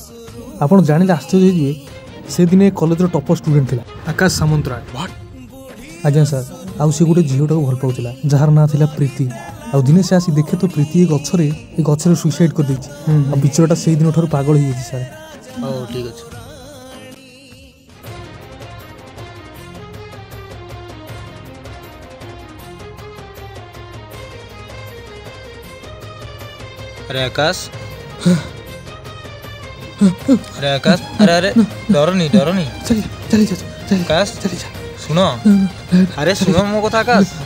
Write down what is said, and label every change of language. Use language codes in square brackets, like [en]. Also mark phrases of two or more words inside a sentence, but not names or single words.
[or] ଆପଣ ଜାଣିଲେ ଆଶ୍ଚର୍ଯ୍ୟ ହେଇଯିବେ, ସେ ଦିନେ କଲେଜର [en] topper student [or] ଥିଲା ଆକାଶ ସାମନ୍ତରାୟ। ଆଜ୍ଞା ସାର୍। ଆଉ ସେ ଗୋଟେ ଝିଅଟାକୁ ଭଲ ପାଉଥିଲା ଯାହାର ନାଁ ଥିଲା ପ୍ରୀତି। ଆଉ ଦିନେ ସେ ଆସି ଦେଖେ ତ ପ୍ରୀତି ଏ ଗଛରେ ସୁଇସାଇଡ୍ କରିଦେଇଛି। ଆଉ ବିଚରାଟା ସେଇ ଦିନ ଠାରୁ ପାଗଳ ହେଇଯାଇଛି ସାର୍। ହଉ ଠିକ୍ ଅଛି। [hi] अरे आकाश, अरे आकाश, अरे अरे डरो नहीं आकाश, सुनो, अरे सुनो [or] ମୋ କଥା [hi] आकाश।